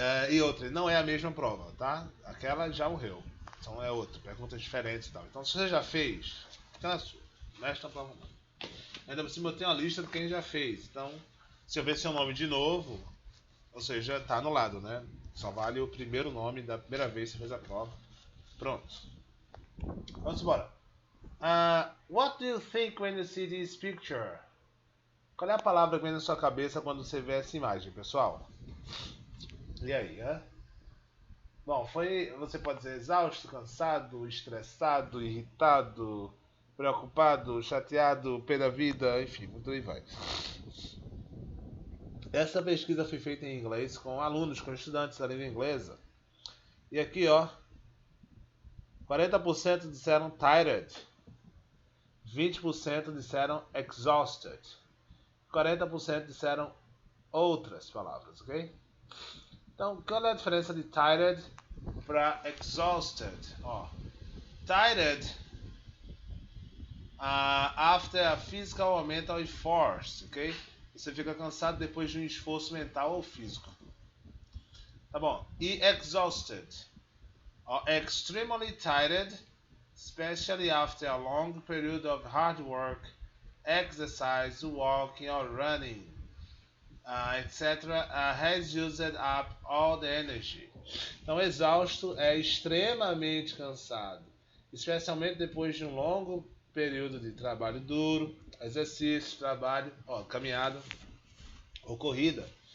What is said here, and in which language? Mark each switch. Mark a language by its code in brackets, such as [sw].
[pt] E outra, não é a mesma prova, tá? Aquela já morreu. Então é outra, perguntas diferentes e tal. Então se você já fez, fica na sua. Mexe na prova não. Ainda por cima eu tenho uma lista de quem já fez. Então, se eu ver seu nome de novo, ou seja, tá anulado, né? Só vale o primeiro nome da primeira vez que você fez a prova. Pronto. Vamos embora. [en] What do you think when you see this picture? [pt] Qual é a palavra que vem na sua cabeça quando você vê essa imagem, pessoal? E aí, Bom, você pode dizer exausto, cansado, estressado, irritado, preocupado, chateado, pé da vida, enfim, muito aí vai. Essa pesquisa foi feita em inglês com alunos, com estudantes da língua inglesa. E aqui, 40% disseram tired, 20% disseram exhausted, 40% disseram outras palavras, ok? Então, qual é a diferença de tired para exhausted? [en] Tired after a physical or mental effort, ok? [pt] Você fica cansado depois de um esforço mental ou físico. Tá bom. E exhausted? [en] Extremely tired, especially after a long period of hard work, exercise, walking or running, etc., has used up all the energy. [pt] Então, exausto é extremamente cansado, especialmente depois de um longo período de trabalho duro, exercício, trabalho, caminhada ou corrida.